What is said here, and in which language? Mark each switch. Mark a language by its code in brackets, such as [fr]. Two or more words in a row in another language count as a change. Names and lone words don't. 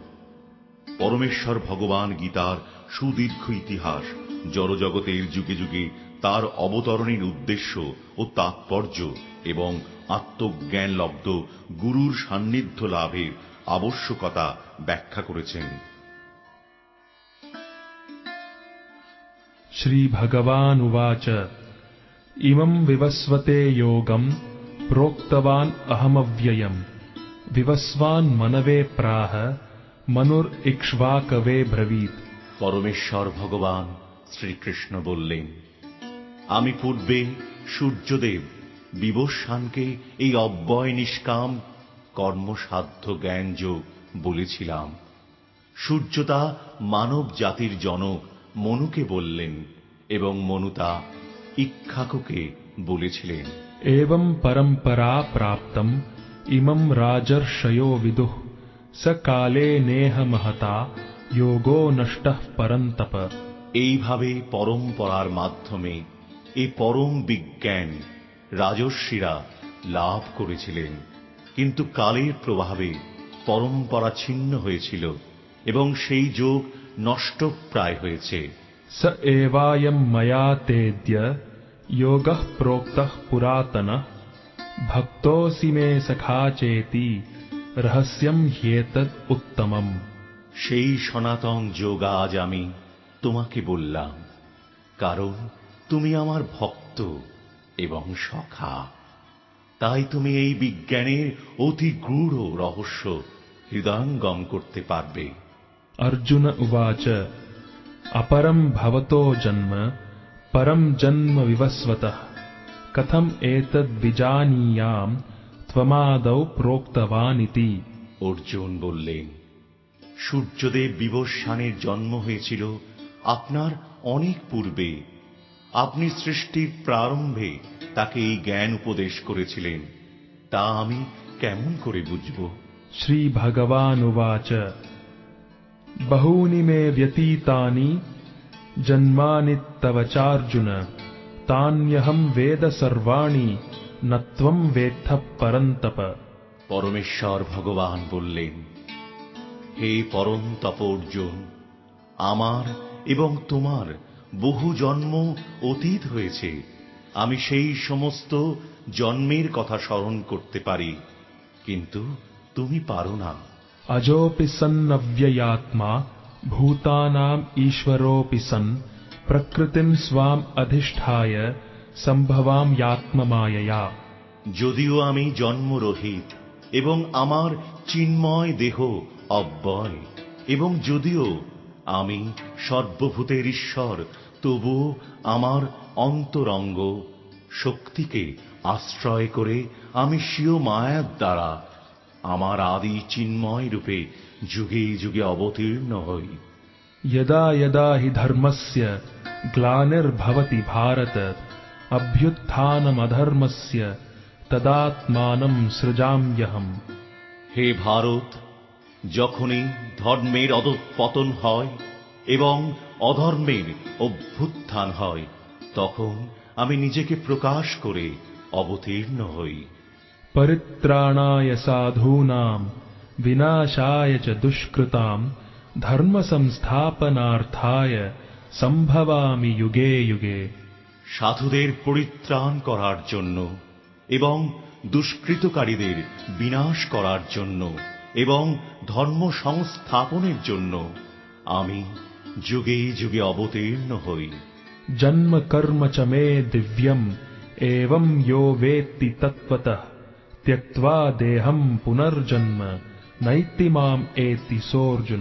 [bn] পরমেশ্বর ভগবান গীতার সুদীর্ঘ ইতিহাস, জড়জগতের যুগে যুগে তার অবতরণের উদ্দেশ্য ও তাৎপর্য এবং আত্মজ্ঞানলব্ধ গুরুর সান্নিধ্য লাভের আবশ্যকতা ব্যাখ্যা করেছেন। [sa] শ্রী ভগবান উবাচ ইমং বিবস্বতে যোগং প্रोक्तवान् अहमव्ययम् विवस्वान् मनवे प्राह मनुर्इक्ष्वाकवे ब्रवीत्। [bn] পরমেশ্বর ভগবান শ্রীকৃষ্ণ বললেন, আমি পূর্বে সূর্যদেব বিবস্বানকে এই অব্যয় নিষ্কাম কর্মসাধ্য জ্ঞানযোগ বলেছিলাম। সূর্য তা মানব জাতির জনক মনুকে বললেন এবং মনু তা ইক্ষ্বাকুকে বলেছিলেন। [sa] एवं परंपरा प्राप्तम् इमं राजर्षयो विदुः स काले नेह महता योगो नष्टः परन्तप। [bn] এইভাবে পরম্পরার মাধ্যমে এই পরম বিজ্ঞান রাজর্ষিরা লাভ করেছিলেন, কিন্তু কালের প্রভাবে পরম্পরা ছিন্ন হয়েছিল এবং সেই যোগ নষ্টপ্রায় হয়েছে। [sa] स एवायं मया तेद्य योगः प्रोक्तः पुरातनः भक्तोऽसि मे सखा चेति रहस्यं ह्येतद् उत्तमम्। [bn] সেই সনাতন যোগ আজ আমি তোমাকে বললাম, কারণ তুমি আমার ভক্ত এবং সখা। তাই তুমি এই বিজ্ঞানের অতি গূঢ় রহস্য হৃদয়ঙ্গম করতে পারবে। [sa] अर्जुन उवाच अपरं भवतो जन्म परं जन्म विवस्वतः कथम एतद् विजानीयाम् त्वमादौ प्रोक्तवान् इति। [bn] অর্জুন বললেন, সূর্যদেব বিবস্বানের জন্ম হয়েছিল আপনার অনেক পূর্বে। আপনি সৃষ্টির প্রারম্ভে তাকে এই জ্ঞান উপদেশ করেছিলেন, তা আমি কেমন করে বুঝব? [sa] श्री भगवान् उवाच बहूनि मे व्यतीतानि जन्मानि तव चार्जुन तान्यहं वेद सर्वाणि न त्वं वेत्थ परन्तप। [bn] পরমেশ্বর ভগবান বললেন, হে পরন্তপ অর্জুন, আমার এবং তোমার বহু জন্ম অতীত হয়েছে। আমি সেই সমস্ত জন্মের কথা স্মরণ করতে পারি, কিন্তু তুমি পারো না। [sa] अजोऽपि सन्नव्ययात्मा भूतानाम् ईश्वरोऽपि सन् प्रकृतिं स्वाम् अधिष्ठाय सम्भवाम्यात्ममायया। [bn] যদিও আমি জন্মরহিত এবং আমার চিন্ময় দেহ অব্যয়, এবং যদিও আমি সর্বভূতের ঈশ্বর, তবুও আমার অন্তরঙ্গ শক্তিকে আশ্রয় করে আমি স্বীয় মায়ার দ্বারা আমার আদি চিন্ময় রূপে যুগে যুগে অবতীর্ণ হই। [sa] यदा यदा हि धर्मस्य ग्लानिर्भवति भारत अभ्युत्थानमधर्मस्य तदात्मानं सृजाम्यहम्। [bn] হে ভারত, যখনই ধর্মের অধঃপতন হয় এবং অধর্মের অভ্যুত্থান হয়, তখন আমি নিজেকে প্রকাশ করে অবতীর্ণ হই। [sa] परित्राणाय साधूनां विनाशाय च दुष्कृतां धर्म संस्थापनार्थाय संभवामि युगे युगे। [bn] সাধুদের পরিত্রাণ করার জন্য এবং দুষ্কৃতকারীদের বিনাশ করার জন্য এবং ধর্ম সংস্থাপনের জন্য আমি যুগে যুগে অবতীর্ণ হই। [sa] जन्म कर्म च मे दिव्यम् एवं यो वेत्ति तत्त्वतः त्यक्त्वा देहं पुनर्जन्म नैति माम् एति सोऽर्जुन।